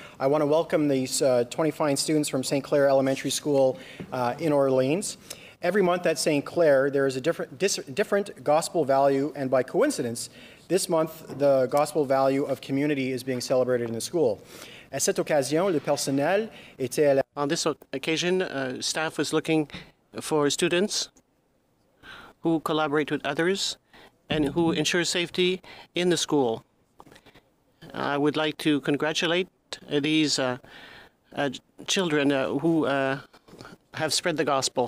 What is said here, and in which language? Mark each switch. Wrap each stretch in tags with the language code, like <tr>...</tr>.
<en>I want to welcome these 20 fine students from St. Clair Elementary School in Orleans. Every month at St. Clair, there is a different gospel value, and by coincidence, this month, the gospel value of community is being celebrated in the school.</en> <fr>À cette occasion, le personnel était à la...</fr> <en>On this occasion, staff was looking for students who collaborate with others and who ensure safety in the school. I would like to congratulate these children who have spread the gospel.</en>